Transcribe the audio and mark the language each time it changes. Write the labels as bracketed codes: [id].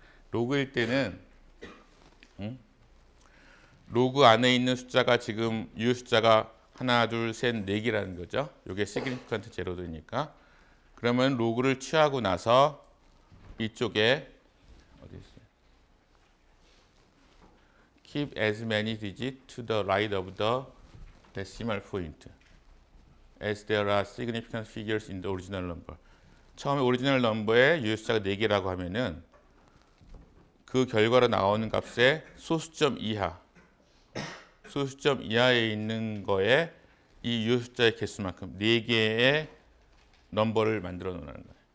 [ko] 로그일 때는 로그 안에 있는 숫자가 지금 유효 숫자가 하나, 둘, 셋, 네 개라는 거죠. 이게 시그니피컨트 제로드니까. 그러면 로그를 취하고 나서 이쪽에 어디 있어요? [en] Keep as many digits to the right of the decimal point as there are significant figures in the original number. [ko] 처음에 오리지널 넘버에 유효 숫자가 4개라고 하면은 그 결과로 나오는 값의 소수점 이하에 있는 거에 이 유효 숫자의 개수만큼 4개의 넘버를 만들어 놓는 거예요.